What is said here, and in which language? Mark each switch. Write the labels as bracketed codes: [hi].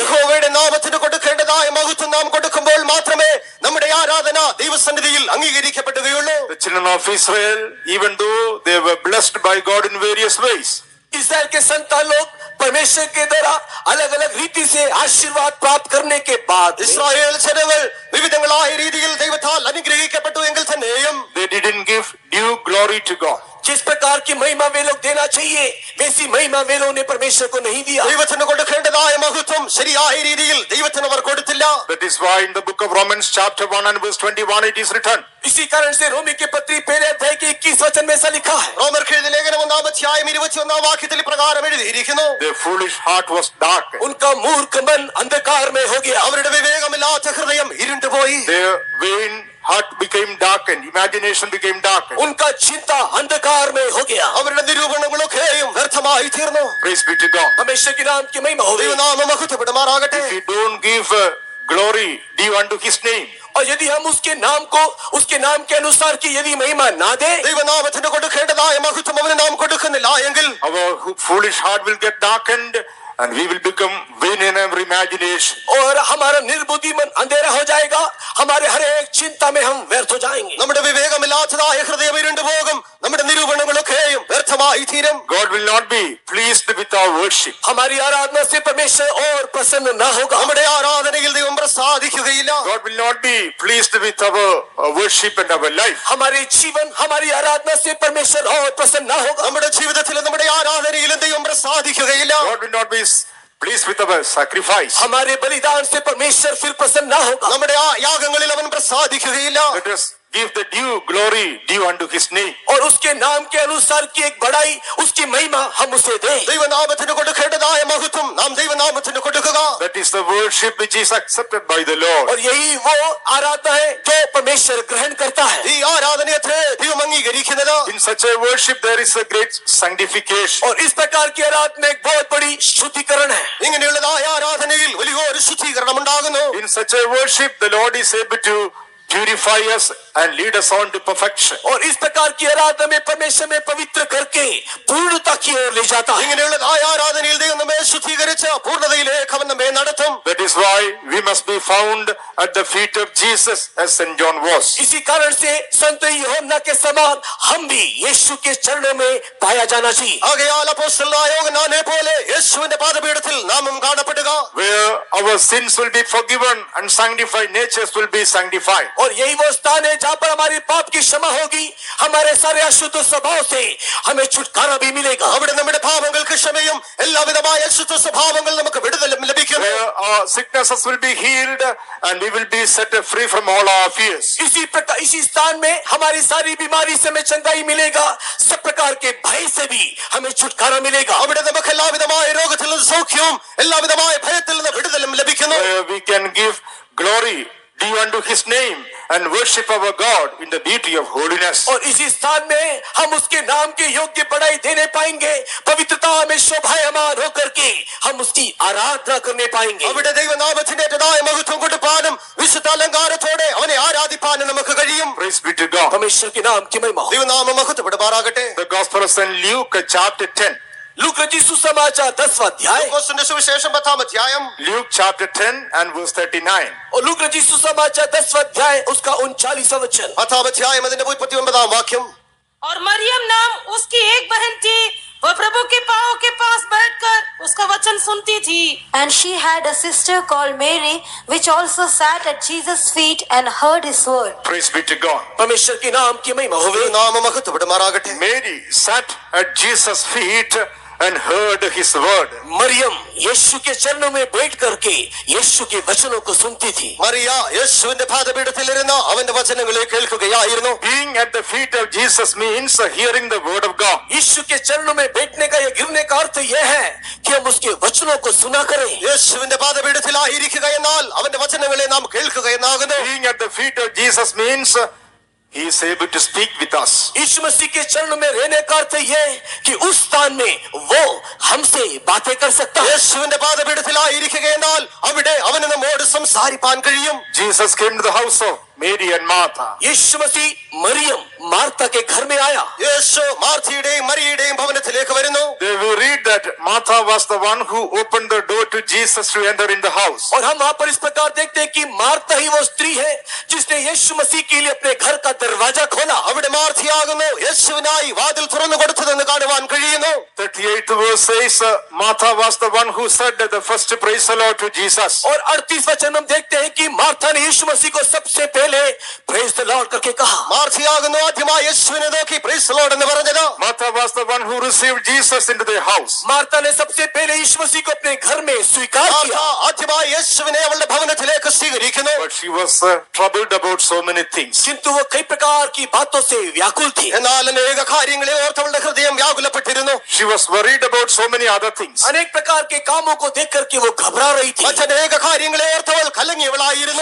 [ml] യഹോവയുടെ നാമത്തിന് കൊടുക്കേണ്ടതായ മഹത്വം നാം കൊടുക്കുമ്പോൾ മാത്രമേ നമ്മുടെ ആരാധന ദൈവസന്നിധിയിൽ അംഗീകരിക്കപ്പെടുകയുള്ളൂ. [en] The children of Israel, even though they were blessed by God in various ways, [hi] इस्राएल के संतान लोग परमेश्वर के द्वारा अलग अलग रीति से आशीर्वाद प्राप्त करने के बाद [ml] ഇസ്രായേൽ ജനങ്ങൾ വിവിധങ്ങളായ രീതിയിൽ ദൈവത്താൽ അനുഗ്രഹിക്കപ്പെട്ടു എങ്കിൽ തന്നെയും [en] they didn't give due glory to God. [hi] जिस प्रकार की महिमा वे लोग देना चाहिए वैसी महिमा वे लोगों ने परमेश्वर को नहीं दिया। [ml] ദൈവത്തിന് കൊടുക്കേണ്ടതായ മഹത്വം ശരിയായ രീതിയിൽ ദൈവത്തിന് അവർ കൊടുത്തില്ല. [en] That is why in the book of Romans chapter 1 and verse 21 it is written, [hi] इसी कारण से रोमी के पत्री पहले अध्याय के 21 वचन में ऐसा लिखा है। [ml] റോമർക്ക് എഴുതിയ ലേഖനം 1 അധ്യായം 21 വാക്യത്തിൽ പ്രകാരം എഴുതിയിരിക്കുന്നു. [en] their foolish heart was dark. [hi] उनका मूर्ख मन अंधकार में हो गया। [ml] അവരുടെ വിവേകമില്ലാത്ത ഹൃദയം ഇരുണ്ടുപോയി. [en] Their vain heart became darkened, imagination became darkened. [hi] उनका चिंता अंधकार में हो गया। [ml] അവരുടെ നിരൂപണങ്ങളൊക്കെയും വ്യർത്ഥമായി തീർന്നു. [en] Praise be to God. [hi] परमेश्वर के नाम की महिमा हो गई। [ml] ദൈവനാമം മഹത്വപ്പെടുമാറാകട്ടെ. [en] If we don't give glory due unto his name, [hi] और यदि हम उसके नाम को उसके नाम के अनुसार की यदि महिमा ना दे, [ml] ദൈവനാമത്തിന് കൊടുക്കേണ്ടതായ മഹത്വം അവന് നാം കൊടുക്കുന്നില്ല എങ്കിൽ [en] our foolish heart will get darkened and we will become vain in our imagination. [hi] और हमारा निर्बुद्धि मन अंधेरा हो जाएगा, हमारे हर एक चिंता में हम व्यर्थ हो जाएंगे. [ml] നമ്മുടെ വിവേകമില്ലാത്തതായ ഹൃദയം ഇരുണ്ടു പോകും, നമ്മുടെ നിരൂപണങ്ങളൊക്കെയും വ്യർത്ഥമായി തീരും. [en] God will not be pleased with our worship. [hi] हमारी आराधना से परमेश्वर और प्रसन्न ना होगा. [ml] നമ്മുടെ ആരാധനയിൽ ദൈവം പ്രസാദിക്കുകയില്ല. [en] God will not be pleased with our worship and our life. [hi] हमारे जीवन हमारी आराधना से परमेश्वर और प्रसन्न ना होगा. [ml] നമ്മുടെ ജീവിതത്തിൽ നമ്മുടെ ആരാധനയിലും ദൈവം പ്രസാദിക്കുകയില്ല. [en] God will not be pleased with our sacrifice. [hi] हमारे बलिदान से परमेश्वर फिर प्रसन्न ना होगा. [ml] നമ്മുടെ യാഗങ്ങളിൽ അവൻ പ്രസാദിക്കുകയില്ല. [en] Let us give the due glory due unto his name. [hi] और उसके नाम के अनुसार की एक बड़ाई, उसकी महिमा हम उसे दें. [ml] ദൈവനാമത്തിന് കൊടുക്കേണ്ടതായ മഹത്വം നാം ദൈവനാമത്തിന് കൊടുക്കുക. [en] That is the worship which is accepted by the Lord. [hi] और यही वो आराधना है जो परमेश्वर ग्रहण करता है. [ml] ഈ ആരാധനയത്രേ ദൈവം അംഗീകരിക്കുന്നത്. [en] In such a worship there is a great sanctification. [hi] और इस प्रकार की आराधना में एक बहुत बड़ी शुद्धिकरण है. [ml] ഇങ്ങനെയുള്ളതായ ആരാധനയിൽ വലിയൊരു ശുദ്ധീകരണം ഉണ്ടാകുന്നു. [en] In such a worship the Lord is able to purify us and lead us on to perfection. [hi] और इस प्रकार की आराधना में परमेश्वर में पवित्र करके पूर्णता की ओर ले जाता है. [ml] ഇങ്ങനെയുള്ളതായ ആരാധനയിൽ ദൈവം നമ്മെ ശുദ്ധീകരിച്ച് പൂർണ്ണതയിലേക്ക് അവൻ നമ്മെ നടത്തും. [en] That is why we must be found at the feet of Jesus as St. John was. [hi] इसी कारण से संत यूहन्ना के समान हम भी यीशु के चरणों में पाया जाना चाहिए. [ml] ആകയാൽ അപ്പോസ്തലനായ യോഹന്നാനെ പോലെ യേശുവിന്റെ പാദപീഠത്തിൽ നാമും കാണപ്പെടുക. [en] Where our sins will be forgiven and sanctified natures will be sanctified. [hi] और यही वो स्थान है जहाँ पर हमारी पाप की क्षमा होगी, हमारे सारे अशुद्ध स्वभाव से हमें छुटकारा भी मिलेगा. [ml] അവിടെ നമ്മുടെ പാപങ്ങൾക്ക് ക്ഷമയും എല്ലാവിധമായ അശുദ്ധ സ്വഭാവങ്ങൾ നമുക്ക് വിടുതലും ലഭിക്കും. [en] Where our sicknesses will be healed and we will be set free from all our fears. [hi] इसी स्थान में हमारी सारी बीमारी से हमें चंगाई मिलेगा, सब प्रकार के भय से भी हमें छुटकारा मिलेगा. [ml] അവിടെ നമുക്ക് എല്ലാവിധമായ രോഗത്തിൽ നിന്ന് സൗഖ്യവും എല്ലാവിധമായ ഭയത്തിൽ നിന്ന് വിടുതലും ലഭിക്കുന്നു. [en] Where we can give glory due unto his name and worship our God in the beauty of holiness. [hi] और इसी स्थान में हम उसके नाम के योग्य बढ़ाई देने पाएंगे, पवित्रता में शोभायमान होकर के हम उसकी आराधना करने पाएंगे. [ml] അവിടെ ദൈവനാമത്തിന്റേതായ മഹത്വം കൊടുപ്പാനും വിശുദ്ധ അലങ്കാരത്തോടെ അവനെ ആരാധിപ്പാനും നമുക്ക് കഴിയും. [en] Praise be to God. [hi] परमेश्वर के नाम की महिमा हो. [ml] ദൈവനാമം മഹത്വപ്പെടുമാറാകട്ടെ. [en] The Gospel of St. Luke chapter 10. [hi] लूका रचित सुसमाचार 10वां अध्याय [ml] ലൂക്കോസിന്റെ സുവിശേഷം 10-ാം അധ്യായം. [en] Luke chapter 10 and verse 39. [hi] और लूका रचित सुसमाचार 10वां अध्याय उसका 39वां वचन. [ml] 10-ാം അധ്യായം അതിന്റെ 39-ാം വാക്യം. [hi] और मरियम नाम उसकी एक बहन थी, वह प्रभु के पांव के पास बैठकर उसका वचन सुनती थी. [en] And she had a sister called Mary, which also sat at Jesus' feet and heard his word. Praise be to God. [hi] परमेश्वर के नाम की महिमा होवे. [ml] ദൈവനാമം മഹത്വപ്പെടുമാറാകട്ടെ. [en] Mary sat at Jesus' feet and heard his word. [hi] Maryam यीशु के चरणों में बैठ करके यीशु के वचनों को सुनती थी. [ml] മറിയ യേശുവിന്റെ പാദപീഠത്തിലിരുന്ന് അവന്റെ വചനങ്ങളെ കേൾക്കുകയായിരുന്നു. [en] Being at the feet of Jesus means hearing the word of God. [hi] यीशु के चरणों में बैठने का या गिरने का अर्थ यह है कि हम उसके वचनों को सुना करें. [ml] യേശുവിന്റെ പാദപീഠത്തിലായിരിക്കുക എന്നാൽ അവന്റെ വചനങ്ങളെ നാം കേൾക്കുക എന്നാകുന്നു. [en] Being at the feet of Jesus means he is able to speak with us. [hi] यीशु मसीह के चरणों में रहने का अर्थ यह कि उस स्थान में वो हमसे बातें कर सकता है. [ml] യേശുവിന്റെ പാദപീഠത്തിലായിരിക്കുക എന്നാൽ അവിടെ അവന് നമ്മോട് സംസാരിപ്പാൻ കഴിയും. [en] Jesus came to the house of Mary and Martha. [hi] Yeshu Masih Maryam Martha के घर में आया. [ml] യേശു മാർത്തയുടെയും മറിയയുടെയും ഭവനത്തിലേക്ക് വരുന്നു. [en] They will read that Martha was the one who opened the door to Jesus to enter in the house. [hi] और हम वहां पर इस प्रकार देखते हैं कि मार्था ही वो स्त्री है जिसने यीशु मसीह के लिए अपने घर का दरवाजा खोला. [ml] അവിടെ മാർത്തയാകുന്നു യേശുവിനായി വാതിൽ തുറന്നു കൊടുത്തതെന്ന് കാണുവാൻ കഴിയുന്നു. [en] 38th verse says Martha was the one who said the first praise the Lord to Jesus. [hi] और 38 वचन हम देखते हैं कि मार्था ने यीशु मसीह को सबसे पहले [en] praise the lord [hi] करके कहा. [ml] മാർത്തയാകുന്നു ആദ്യമായി യേശുവിനെ നോക്കി [en] praise the Lord [ml] എന്ന് പറഞ്ഞത്. [en] Martha was the one who received Jesus into their house. [hi] Martha ने सबसे पहले यीशु मसीह को अपने घर में स्वीकार [ml] മാർത്ത [hi] किया. [ml] ആദ്യമായി യേശുവിനെ അവളുടെ ഭവനത്തിലേക്ക് സ്വീകരിക്കുന്നു. [en] But she was troubled about so many things. [hi] किंतु वो कई प्रकार की बातों से व्याकुल थी. [ml] എന്നാൽ അനേക കാര്യങ്ങളെ ഓർത്ത് അവളുടെ ഹൃദയം വ്യാകുലപ്പെട്ടിരുന്നു. [en] She was worried about so many other things. [hi] अनेक प्रकार के कामों को देख करके वो घबरा रही थी. [ml] മറ്റനേക കാര്യങ്ങളെ ഓർത്ത് അവൾ കലങ്ങിയവളായിരുന്നു.